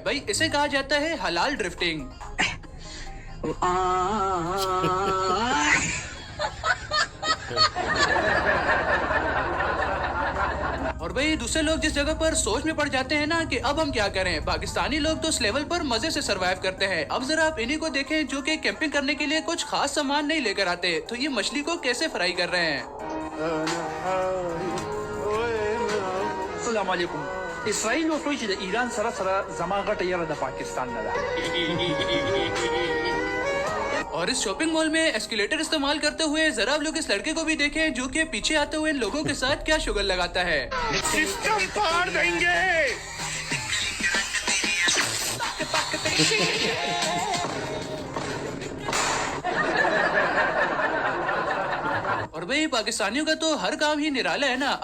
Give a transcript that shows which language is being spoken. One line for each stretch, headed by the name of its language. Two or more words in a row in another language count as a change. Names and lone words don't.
Hindi: भाई इसे कहा जाता है हलाल ड्रिफ्टिंग। और भाई दूसरे लोग जिस जगह पर सोच में पड़ जाते हैं ना कि अब हम क्या करें, पाकिस्तानी लोग तो इस लेवल पर मजे से सरवाइव करते हैं। अब जरा आप इन्हीं को देखें जो कि कैंपिंग करने के लिए कुछ खास सामान नहीं लेकर आते, तो ये मछली को कैसे फ्राई कर रहे हैं।
Arabic: السلام عليكم.
Pashto: इसराइल वफोई چې د ایران سره زما غټه یره د پاکستان نه ده.
Hindi: और इस शॉपिंग मॉल में एस्केलेटर इस्तेमाल करते हुए जरा आप लोग इस लड़के को भी देखें जो कि पीछे आते हुए इन लोगों के साथ क्या शुगर लगाता है। सिस्टम फाड़ देंगे। और भाई पाकिस्तानियों का तो हर काम ही निराला है ना।